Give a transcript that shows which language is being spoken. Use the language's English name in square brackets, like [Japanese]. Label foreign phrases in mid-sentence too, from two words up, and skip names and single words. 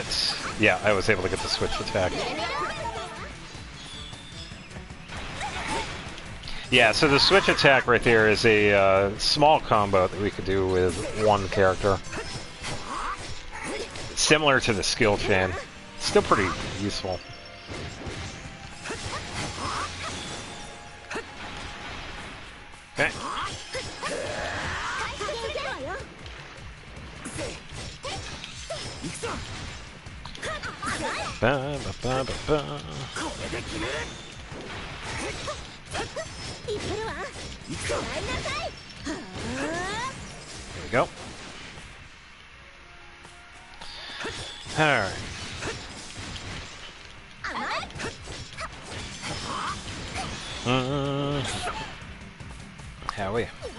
[English] Yeah, I was able to get the switch attack. Yeah, so the switch attack right there is a small combo that we could do with one character. Similar to the skill chain. Still pretty useful. Okay. Ba, ba, ba, ba, ba. There we go. Alright. How are you?